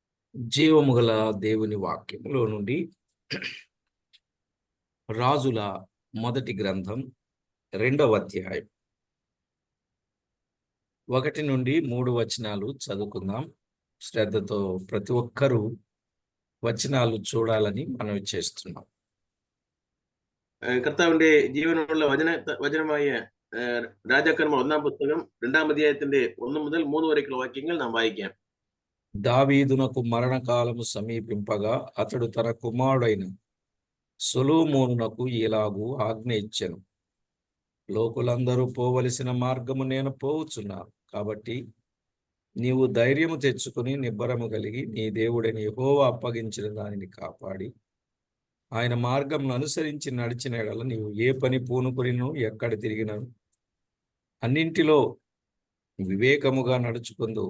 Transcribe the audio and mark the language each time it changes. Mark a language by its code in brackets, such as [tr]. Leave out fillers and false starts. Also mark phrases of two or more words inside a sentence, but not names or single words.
[te] జీవము గల దేవుని వాక్యములో నుండి రాజుల మొదటి గ్రంథం 2వ అధ్యాయం 1 నుండి 3 వచనాలు చదువుకుందాం. శ్రద్ధతో ప్రతి ఒక్కరూ వచనాలు చూడాలని మనవి చేస్తున్నాం. [ml] കർത്താവിന്റെ ജീവനുള്ള വചനമായ രാജാക്കന്മാർ 1-ാം പുസ്തകം 2-ാം അധ്യായത്തിന്റെ 1 മുതൽ 3 വരെയുള്ള വാക്യങ്ങൾ നാം വായിക്കാം. [te] దావీదునకు మరణకాలము సమీపింపగా అతడు తన కుమారుడైన సొలొమోనునకు ఇలాగు ఆజ్ఞ ఇచ్చెను. లోకులందరూ పోవలసిన మార్గము నేను పోవుచున్నాను. కాబట్టి నీవు ధైర్యము తెచ్చుకుని నిబ్బరము కలిగి నీ దేవుడైన యెహోవా అప్పగించిన దానిని కాపాడి ఆయన మార్గమును అనుసరించి నడిచిన యెడల నీవు ఏ పని పూనుకొనిను ఎక్కడ తిరిగినను అన్నింటిలో వివేకముగా నడుచుకుందువు.